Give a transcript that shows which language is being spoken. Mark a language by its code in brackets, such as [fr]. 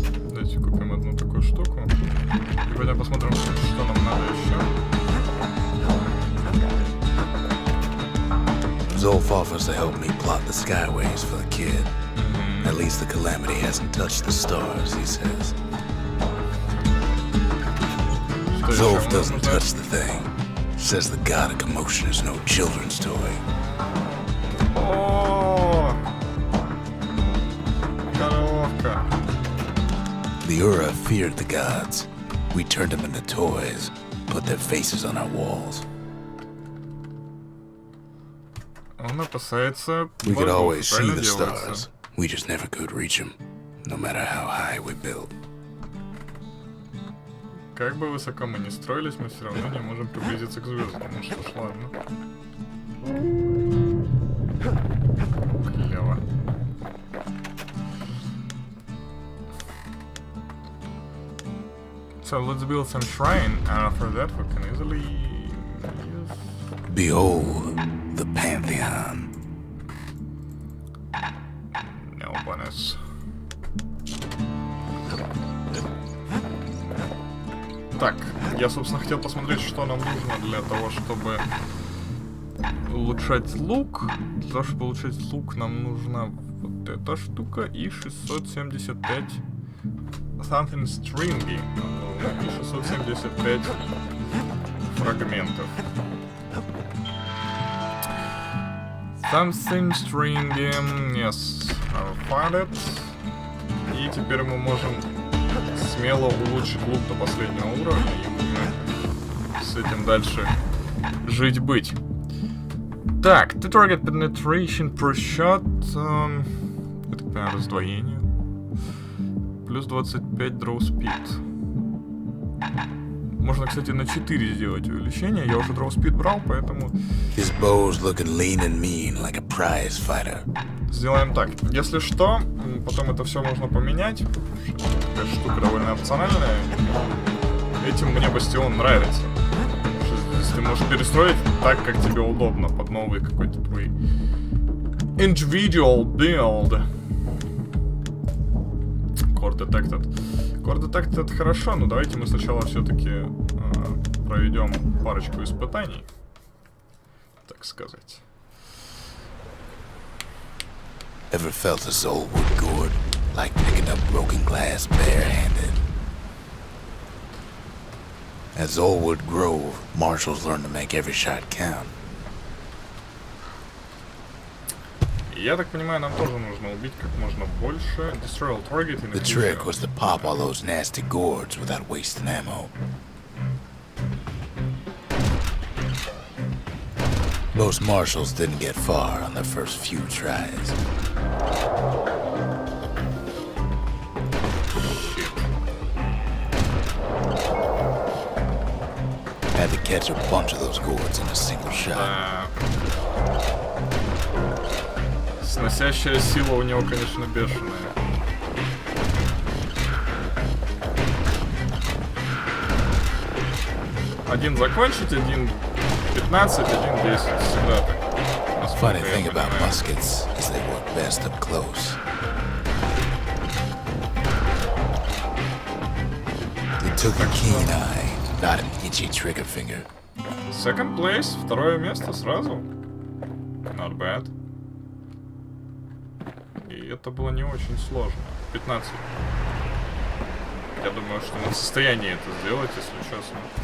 [ru] Давайте купим одну такую штуку. И пойдем посмотрим, что нам надо еще. [en] Zolf offers to help me plot the skyways for the kid. At least the calamity hasn't touched the stars, he says. Zolf doesn't touch the thing. Says the god of commotion is no children's toy. [ru] О, коровка. [en] The Ura feared the gods. We turned them into toys, put their faces on our walls. [ru] Он опасается [en] We could [ru] богов, [en] always see [ru] правильно [en] the [ru] делается? [en] stars. We just never could reach them, no matter how high we built. [ru] Как бы высоко мы ни строились, мы все равно не можем приблизиться к звездам. Ну что ж, ладно. Клево. [en] So let's build some shrine, and after that we can easily use... Behold the Pantheon. No bonus. [ru] Так, я, собственно, хотел посмотреть, что нам нужно для того, чтобы улучшать лук. Для того, чтобы улучшать лук, нам нужна вот эта штука и 675 [en] something stringy. [ru] И 675 фрагментов. [en] Something stringy, yes, I'll find it. [ru] И теперь мы можем смело улучшить лук до последнего уровня, и мы с этим дальше жить-быть. Так, [en] to target penetration per shot, [ru] это, понимаю, раздвоение. Плюс 25 [en] draw speed. [ru] Можно, кстати, на 4 сделать увеличение. Я уже draw speed брал, поэтому... [en] His bow's looking lean and mean, like a prize fighter. [ru] Сделаем так. Если что, потом это все можно поменять. Такая штука довольно опциональная. Этим мне Бастион нравится. Здесь ты можешь перестроить так, как тебе удобно, под новый какой-то твой [en] individual build. Core detected. Core detected [ru] это хорошо, но давайте мы сначала все-таки проведем парочку испытаний, так сказать. [en] Ever felt a soul wood gourd, like picking up broken glass barehanded? At Zolwood Grove, marshals learn to make every shot count. [ru] Я так понимаю, нам тоже нужно убить как можно больше. [en] Destroy all target in The trick was to pop all those nasty gourds without wasting ammo. Most marshals didn't get far on their first few tries. Had to catch a bunch of those gourds in a single shot. [ru] Сносящая сила у него, конечно, бешеная. Один закончить, один 15, один 10. Всегда так. [en] Funny thing about muskets is they work best up close. It took a keen eye, not an itchy trigger finger. Second place, [ru] второе место сразу. [en] Not bad. [ru] И это было не очень сложно. 15. Я думаю, что мы в состоянии это сделать, если честно.